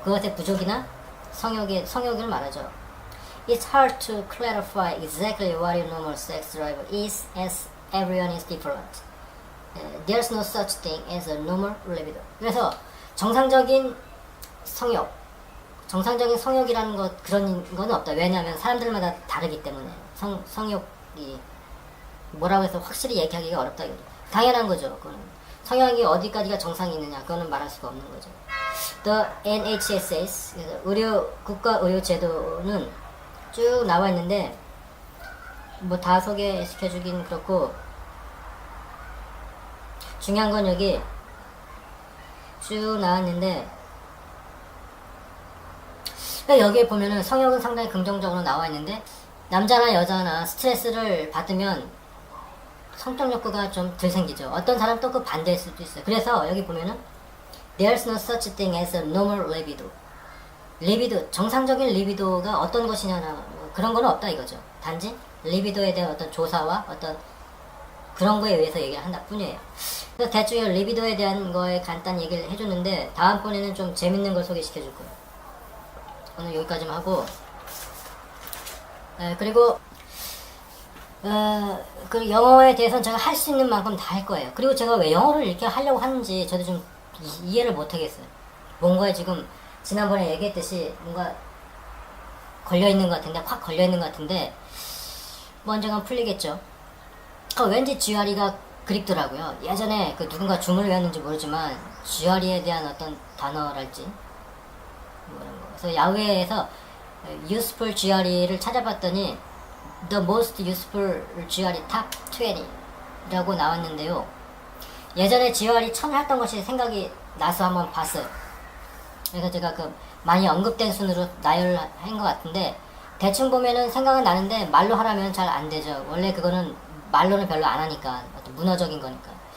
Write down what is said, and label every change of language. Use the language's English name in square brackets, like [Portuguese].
[Korean] 그것의 부족이나 성욕을 말하죠. [English] It's hard to clarify exactly what your normal sex drive is as everyone is different. There's no such thing as a normal libido. [Korean] 그래서 정상적인 성욕이라는 것 그런 건 없다. 왜냐하면 사람들마다 다르기 때문에 성욕이 뭐라고 해서 확실히 얘기하기가 어렵다. 당연한 거죠. 그거는 성향이 어디까지가 정상이 있느냐 그거는 말할 수가 없는 거죠. The NHSS 그래서 국가 의료 제도는 쭉 나와 있는데 뭐 다 소개시켜주긴 그렇고 중요한 건 여기 쭉 나왔는데 여기에 보면은 성역은 상당히 긍정적으로 나와 있는데 남자나 여자나 스트레스를 받으면 성적 욕구가 좀 덜 생기죠. 어떤 사람 또 그 반대일 수도 있어요. 그래서 여기 보면은 [English] There's no such thing as a normal libido. [Korean] 리비도, 정상적인 리비도가 어떤 것이냐나 그런 건 없다 이거죠. 단지 리비도에 대한 어떤 조사와 어떤 그런 거에 의해서 얘기를 한다 뿐이에요. 그래서 대충 리비도에 대한 거에 간단히 얘기를 해줬는데 다음번에는 좀 재밌는 걸 소개시켜 줄 거예요. 오늘 여기까지만 하고 그리고 그 영어에 대해서는 제가 할 수 있는 만큼 다 할 거예요. 그리고 제가 왜 영어를 이렇게 하려고 하는지 저도 좀 이해를 못 하겠어요. 뭔가에 지금 지난번에 얘기했듯이 뭔가 걸려있는 것 같은데 확 걸려있는 것 같은데 뭐 언젠간 풀리겠죠. 왠지 GRE가 그립더라고요. 예전에 그 누군가 주문을 외웠는지 모르지만 GRE에 대한 어떤 단어랄지 뭐 이런 거. 그래서 야후에에서 useful GRE를 찾아봤더니 [English] the most useful GRE top 20 [Korean] 라고 나왔는데요. 예전에 GRE 처음 했던 것이 생각이 나서 한번 봤어요. 그래서 제가 그 많이 언급된 순으로 나열한 것 같은데 대충 보면은 생각은 나는데 말로 하라면 잘 안 되죠. 원래 그거는 말로는 별로 안 하니까 어떤 문어적인 거니까.